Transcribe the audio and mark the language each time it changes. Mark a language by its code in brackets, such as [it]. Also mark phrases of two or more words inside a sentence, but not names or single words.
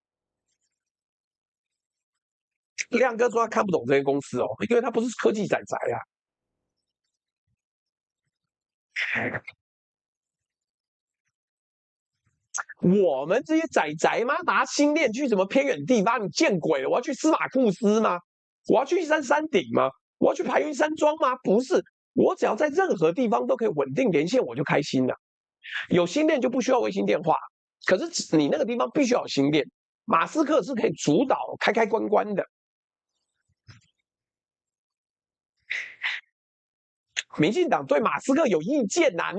[zh] 亮哥說他看不懂這些公司因為他不是科技宅宅啊。我們這些宅宅嗎？拿星鏈去什麼偏遠地方？你見鬼了！我要去司馬庫斯嗎？我要去山頂嗎？我要去排雲山莊嗎？不是，我只要在任何地方都可以穩定連線，我就開心了。有星鏈就不需要衛星電話，可是你那個地方必須要有星鏈。馬斯克是可以主導開開關關的。民進黨對馬斯克有意見吶？